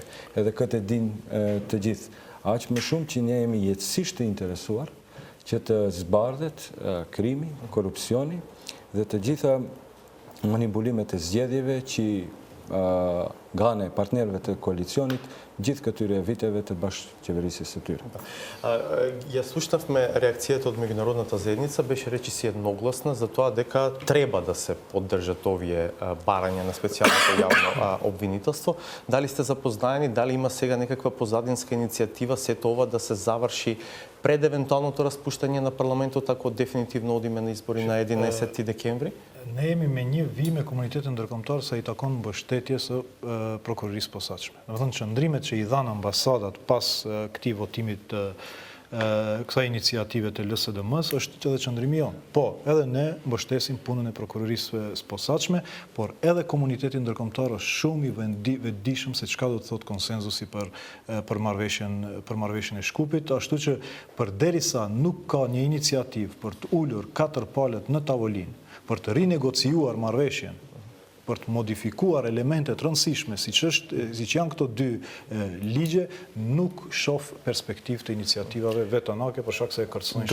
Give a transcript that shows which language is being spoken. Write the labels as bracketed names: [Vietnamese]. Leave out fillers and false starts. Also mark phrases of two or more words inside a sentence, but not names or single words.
[Albanian] Edhe këtë e din të gjithë. Aq më shumë që ne jemi jetësisht të interesuar që të zbardhet krimi, korupcioni dhe të gjitha manipulimet e zgjedhjeve që nga partnerëve të koalicionit gjithë këtyre viteve të bashkëqeverisjes së tyre. [Macedonian] Ја слушнавме реакцијата од меѓународната заедница, беше речиси едногласна за тоа дека треба да се поддржат овие барања на специјалното јавно обвинителство. Дали сте запознаени, дали има сега некаква позадинска иницијатива сето ова да се заврши пред евентуалното распуштање на парламентот, ако дефинитивно одиме на избори на 11 декември? [Albanian] Ne jemi me një vi me komunitetin ndërkombëtar sa i takon mbështetjes së prokurorisë posaçme. Domethënë qëndrimet që i dhanë ambasadat pas këtij votimit kësaj iniciative të LSDM-s është edhe qëndrimi jonë. Po, edhe ne mbështesim punën e prokurorisë së posaçme, por edhe komuniteti ndërkombëtar është shumë i vetëdijshëm se çka do të thotë konsenzusi për marrëveshjen e Shkupit, ashtu që përderisa nuk ka një iniciativë për të ulur katër palët në tavolinë, për të rinegociuar marrëveshjen, për të modifikuar elementet rëndësishme, siç janë këto dy ligje, nuk shoh perspektivë të inicijativave vetanake për shkak se e kërcënojnë